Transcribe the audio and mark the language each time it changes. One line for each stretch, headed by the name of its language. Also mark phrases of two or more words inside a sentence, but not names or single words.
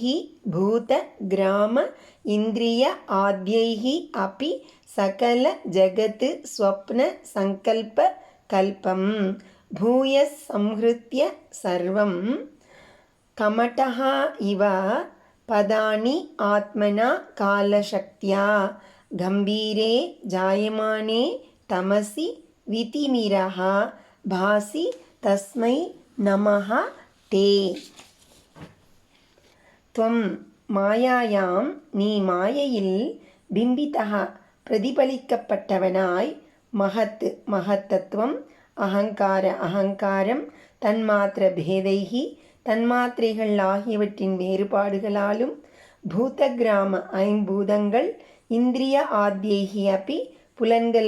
Sanskrit: भूत ग्राम इन्द्रिय आद्यैः अपि सकल जगत् स्वप्न संकल्प कल्पं भूयः संहृत्य सर्वं कमठः इव पदानि आत्मना कालशक्त्या गम्भीरे जायमाने तमसि वितिमिरः भासि तस्मै नमः ते। त्वं मायायां
Tamil: நீ மாயையில் பிம்பிதः பிரதிபலிக்கப்பட்டவனாய் மகத் மகத்தத்துவம் அகங்கார அகங்காரம்
Sanskrit: तन्मात्र भेदैः
Tamil: தன்மாத்திரைகள் ஆகியவற்றின் வேறுபாடுகளாலும் பூதகிராம ஐம்பூதங்கள்
Sanskrit: इन्द्रिय आद्यैः अपि
Tamil: புலன்கள்